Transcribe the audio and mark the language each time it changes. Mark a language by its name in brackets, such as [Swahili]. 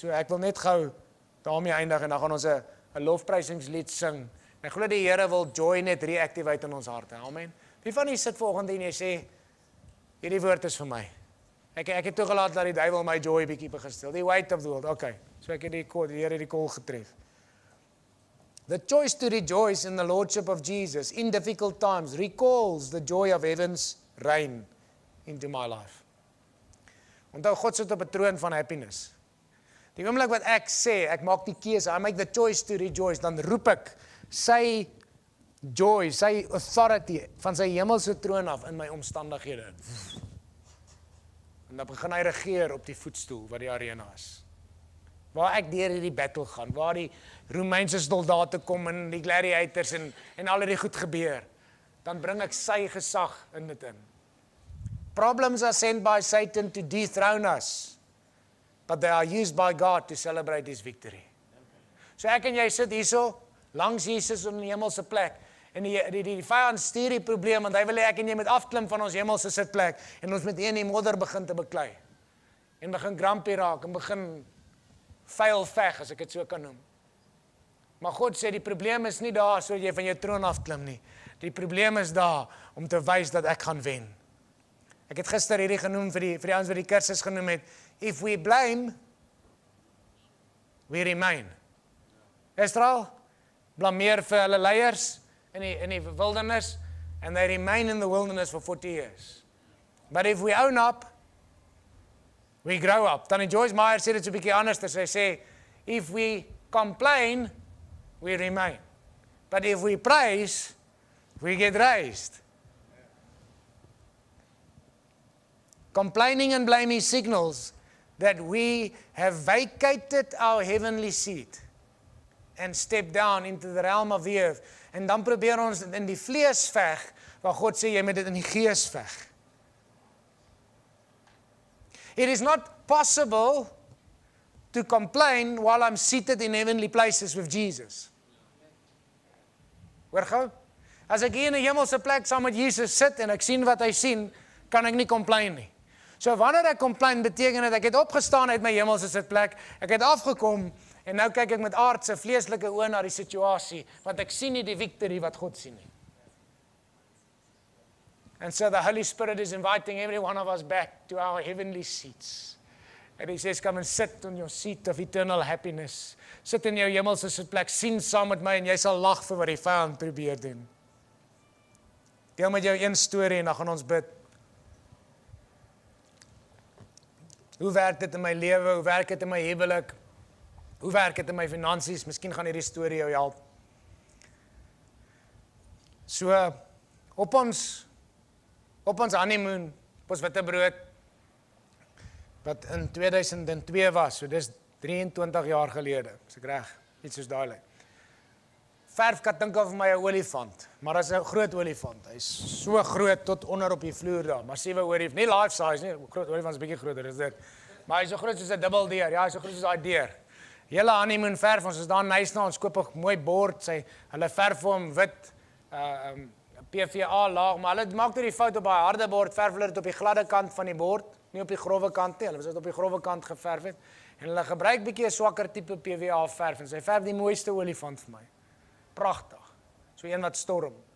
[Afrikaans] So ek wil net gou daarmee eindig en dan gaan ons 'n lofprysingslied sing. Ek glo die Here wil joy net reactivate in ons harte. Amen. Wie van julle sit vanoggend en jy sê hierdie woord is vir my. Ek het toegelaat dat die duiwel my joy bietjie begin stil. Die [English] weight of the world. [Afrikaans] Okay. So ek het die Here het die call getref. [English] The choice to rejoice in the Lordship of Jesus in difficult times recalls the joy of heaven's reign into my life. [Afrikaans] Onthou, God sit op 'n troon van happiness. Die oomblik wat ek sê, ek maak die keuse, [English] I make the choice to rejoice, [Afrikaans] dan roep ek sy joy, sy authority van sy hemelse troon af in my omstandighede. En dan begin hy regeer op die voetstoel wat die arena is. Waar ek deur hierdie battle gaan, waar die Romeinse soldate kom en die gladiators en al hierdie goed gebeur, dan bring ek sy gesag in dit in. [English] Problems are sent by Satan to dethrone us, but they are used by God to celebrate his victory. [Afrikaans] So ek en jy sit hierso, langs Jesus in die hemelse plek, en die vyand stuur die probleem, want hy wil hê ek en jy moet afklim van ons hemelse sitplek, en ons met een die modder begin te beklei, en begin grumpy raak, en begin vuil veg, as ek dit so kan noem. Maar God sê, die probleem is nie daar, so jy van jou troon afklim nie. Die probleem is daar, om te wys dat ek gaan wen. Ek het gister hierdie genoem vir die ouens wat die kursus genoem het, [English] if we blame, we remain. Israel [Afrikaans] blameer vir hulle leiers in die [English] wilderness, and they remain in the wilderness for 40 years. But if we own up, we grow up. [Afrikaans] Tannie Joyce Meyer sê dit so 'n bietjie anders, sy sê, [English] if we complain, we remain. But if we praise, we get raised. Complaining and blaming signals that we have vacated our heavenly seat and stepped down into the realm of the earth. [Afrikaans] En dan probeer ons in die vlees veg, waar God sê, jy moet dit in die gees veg. [English] It is not possible to complain while I'm seated in heavenly places with Jesus. [Afrikaans] Hoor gou? As ek hier in 'n hemelse plek saam met Jesus sit en ek sien wat hy sien, kan ek nie complain nie. So wanneer ek complain, beteken dit ek het opgestaan uit my hemelse sitplek, ek het afgekom, en nou kyk ek met aardse, vleeslike oë na die situasie, want ek sien nie die victory wat God sien nie. [English] And so the Holy Spirit is inviting every one of us back to our heavenly seats. And he says, come and sit on your seat of eternal happiness. [Afrikaans] Sit in jou hemelse sitplek, sien saam met my, en jy sal lag vir wat die vyand probeer doen. Deel met jou een storie, en dan gaan ons bid. Hoe werk dit in my lewe? Hoe werk dit in my huwelik? Hoe werk dit in my finansies? Miskien gaan hierdie storie jou help. So, op ons honeymoon, op ons witbrood, wat in 2002 was, so dis 23 jaar gelede, as ek reg, iets soos daai lyk. Verf kan dink of my 'n olifant, maar as 'n groot olifant. Hy's so groot tot onder op die vloer daar, massiewe olifant, nie life size nie, groot olifant is bietjie groter as dit. Maar hy's so groot soos 'n dubbeldeer, ja, hy's so groot soos daai deur. Hele honeymoon verf, ons is daar nice na, ons koop 'n mooi bord, hulle verf vir hom wit, PVA laag, maar hulle maak die fout op daai harde bord, verf hulle dit op die gladde kant van die bord, nie op die grove kant nie, hulle was dit op die grove kant geverf het, en hulle gebruik bietjie 'n swakker tipe PVA verf, en sy verf die mooiste olifant vir my. Pragtig, so een wat storm.